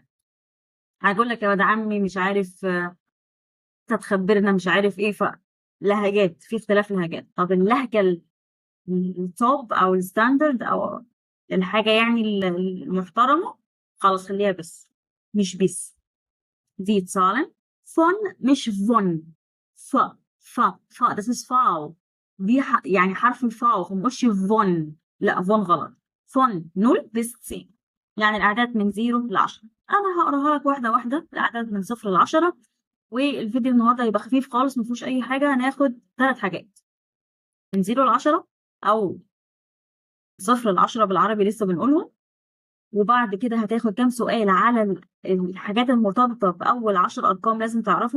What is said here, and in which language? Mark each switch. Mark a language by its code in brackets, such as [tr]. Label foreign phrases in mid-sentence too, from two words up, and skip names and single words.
[ar] هاقول لك يا واد عمي مش عارف أنت تخبّرنا مش عارف إيه. لهجات، في اختلاف لهجات. طب اللهجة الtop أو الstandard أو الحاجة يعني المحترمة، خلاص خلّيها بس، مش bis. [de] die Zahlen von مش von. ف das ist V. [ar] دي يعني حرف الV مش von. لأ von غلط. [de] von 0 bis 10 [ar] يعني الأعداد من 0 ل10. أنا هاقراها لك واحدة واحدة الأعداد من 0 ل10. والفيديو النهارده هيبقى خفيف خالص ما فيهوش أي حاجة. هناخد 3 حاجات من 0 ل10 أو 0 ل10 بالعربي لسه بنقولهم. وبعد كده هتاخد كام سؤال على الحاجات المرتبطة بأول 10 أرقام لازم تعرفهم.